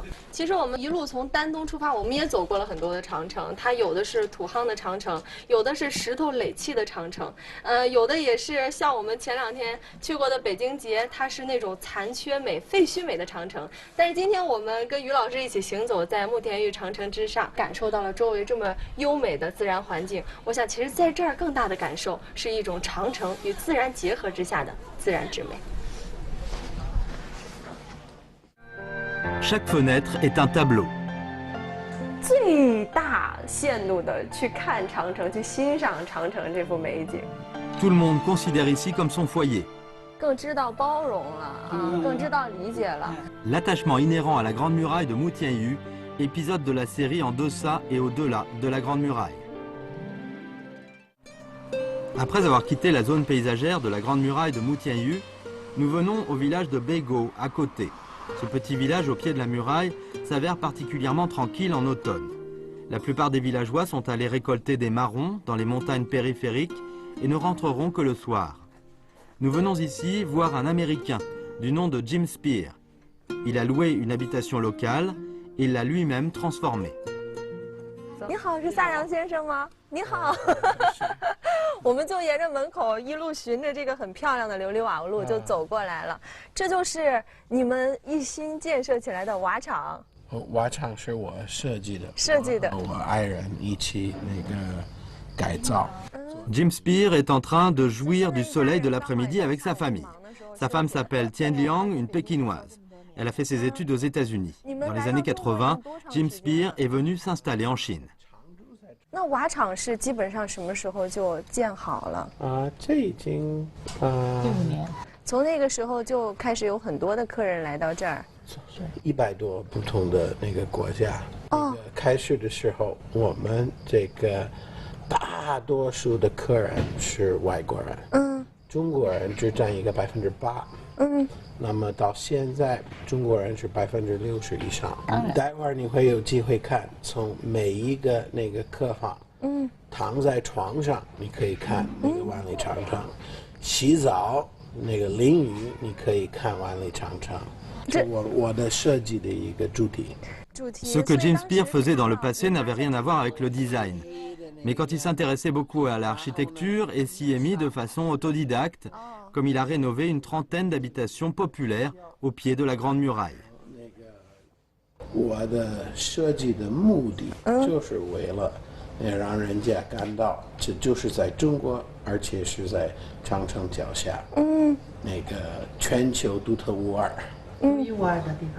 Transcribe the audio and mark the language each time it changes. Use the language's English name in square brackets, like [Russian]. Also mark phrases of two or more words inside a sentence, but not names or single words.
[Chinese] 其实我们一路从丹东出发，我们也走过了很多的长城，它有的是土夯的长城，有的是石头垒砌的长城，有的也是像我们前2天去过的北京节，它是那种残缺美、废墟美的长城。但是今天我们跟于老师一起行走在慕田峪长城之上，感受到了周围这么优美的自然环境。我想，其实在这儿更大的感受是一种长城与自然结合之下的自然之美。 [French] Chaque fenêtre est un tableau. [Chinese] 最大限度的去看长城，去欣赏长城这幅美景。 [French] Tout le monde considère ici comme son foyer. [Chinese] 更知道包容了更知道理解了。 [French] L'attachement inhérent à la Grande Muraille de Moutian-Yu, épisode de la série En deçà et au-delà de la Grande Muraille. Après avoir quitté la zone paysagère de la Grande Muraille de Moutian-Yu, nous venons au village de Beigo, à côté. Ce petit village au pied de la muraille s'avère particulièrement tranquille en automne. La plupart des villageois sont allés récolter des marrons dans les montagnes périphériques et ne rentreront que le soir. Nous venons ici voir un Américain du nom de Jim Spear. Il a loué une habitation locale et l'a lui-même transformée. [Chinese] 你好，是萨阳先生吗？你好，我们就沿着门口一路循着这个很漂亮的琉璃瓦路就走过来了。这就是你们一新建设起来的瓦厂。瓦厂是我设计的，我爱人一起改造。 [French] Jim Spear est en train de jouir du soleil de l'après-midi avec sa famille. Sa femme s'appelle Tian Liang, une pékinoise. Elle a fait ses études aux États-Unis. Dans les années 80, Jim Spear est venu s'installer en Chine. [Chinese] 那瓦厂是基本上什么时候就建好了？这已经 15年。从那个时候就开始有很多的客人来到这儿。 100多不同的那个国家。开始的时候，我们这个大多数的客人是外国人，中国人只占一个8%，那么到现在中国人是60%以上。待会儿你会有机会看，从每一个那个客房，躺在床上你可以看那个万里长城，洗澡那个淋浴你可以看万里长城。 [French] Ce que James Beard faisait dans le passé n'avait rien à voir avec le design. Mais quand il s'intéressait beaucoup à l'architecture et s'y est mis de façon autodidacte, comme il a rénové une trentaine d'habitations populaires au pied de la Grande Muraille. [Chinese] 我的设计的目的就是为了让人家感到这就是在中国，而且是在长城脚下，那个全球独特无二。独一无二的地方。